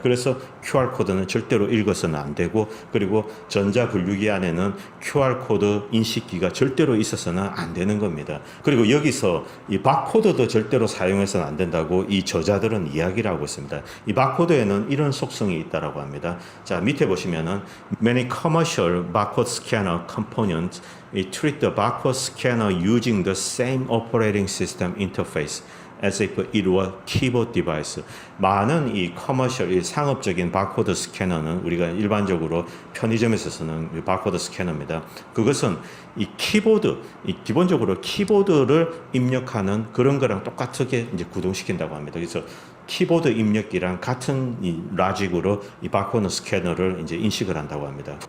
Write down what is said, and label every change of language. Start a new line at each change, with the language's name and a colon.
Korean: 그래서 QR코드는 절대로 읽어서는 안 되고, 그리고 전자분류기 안에는 QR코드 인식기가 절대로 있어서는 안 되는 겁니다. 그리고 여기서 이 바코드도 절대로 사용해서는 안 된다고 이 저자들은 이야기를 하고 있습니다. 이 바코드에는 이런 속성이 있다라고 합니다. 자, 밑에 보시면은
English: many commercial barcode scanner components treat the barcode scanner using the same operating system interface as if it were keyboard device.
Korean: 많은 이 커머셜, 상업적인 바코드 스캐너는 우리가 일반적으로 편의점에서 쓰는 바코드 스캐너입니다. 그것은 기본적으로 키보드를 입력하는 그런 거랑 똑같게 이제 구동시킨다고 합니다. 그래서 키보드 입력기랑 같은 이 라직으로 이 바코드 스캐너를 이제 인식을 한다고 합니다.